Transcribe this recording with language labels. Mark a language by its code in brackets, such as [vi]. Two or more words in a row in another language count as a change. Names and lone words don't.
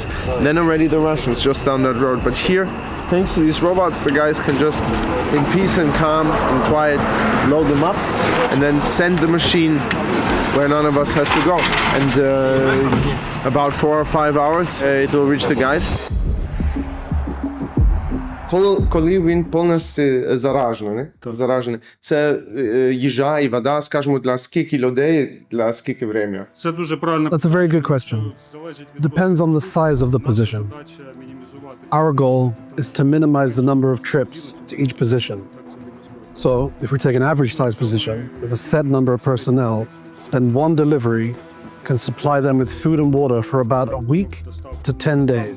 [en] Then already the Russians just down that road. But here, thanks to these robots, the guys can just in peace and calm and quiet load them up and then send the machine where none of us has to go. And about 4 or 5 hours, it will reach the guys. [uk] Коли він повністю заражений, це їжа і вода, скажімо, для скільки людей, для скільки времени? Це дуже правильно. [en] That's a very good question. Depends on the size of the position. Our goal is to minimize the number of trips to each position. So, if we take an average size position with a set number of personnel, then one delivery can supply them with food and water for about a week to 10 days.